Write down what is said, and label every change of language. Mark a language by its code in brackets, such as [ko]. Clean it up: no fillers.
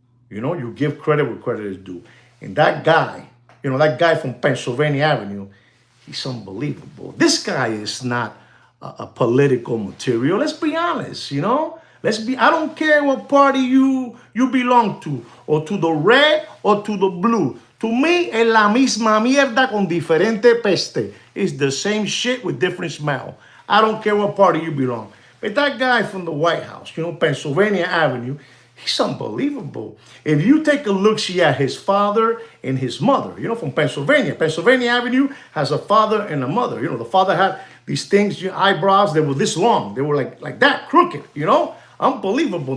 [en] You know, you give credit where credit is due. And that guy, you know, that guy from Pennsylvania Avenue, he's unbelievable. This guy is not a political material. Let's be honest, you know. I don't care what party you belong to, or to the red or to the blue. To me, [es] es la misma mierda con diferente peste. [en] It's the same shit with different smell. I don't care what party you belong. But that guy from the White House, you know, Pennsylvania Avenue, he's unbelievable. If you take a look-see at his father and his mother, you know, from Pennsylvania. Pennsylvania Avenue has a father and a mother. You know, the father had these things, eyebrows, they were this long. They were like that, crooked, you know. Unbelievable.